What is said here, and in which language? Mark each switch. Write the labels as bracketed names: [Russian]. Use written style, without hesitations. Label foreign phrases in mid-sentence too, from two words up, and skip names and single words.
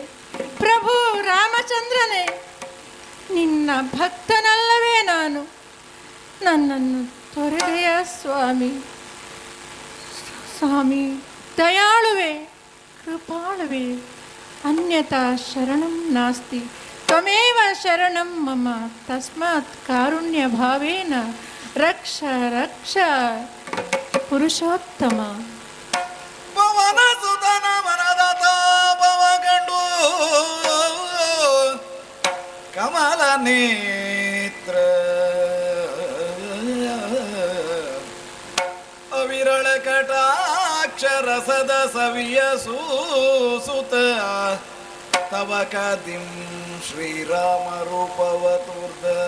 [Kannada] ಪ್ರಭು ರಾಮಚಂದ್ರನೇ, ನಿನ್ನ ಭಕ್ತನಲ್ಲವೇ ನಾನು? ನನ್ನನ್ನು ತೊರೆದೆಯ ಸ್ವಾಮಿ. ಸ್ವಾಮಿ ದಯಾಳುವೆ, ಕೃಪಾಳುವೆ, [Sanskrit] ಅನ್ಯತಾ ಶರಣಂ ನಾಸ್ತಿ, ತ್ವಮೇವ ಶರಣಂ ಮಮ, ತಸ್ಮಾತ್ ಕಾರುಣ್ಯ ಭಾವೇನ ರಕ್ಷ ರಕ್ಷ ಪುರುಷೋತ್ತಮ. [Kannada] ಪವನ ಸುತನ ಮನದ ತಾಪವ ಕಂಡು ಕಮಲ ನೇತ್ರ ಅವಿರಳ ಕಟಾಕ್ಷರಸದ ಸವಿಯ ಸೂಸುತ ತವ ಕದಿಂ ಶ್ರೀರಾಮ ರೂಪವ ತೂರ್ದ.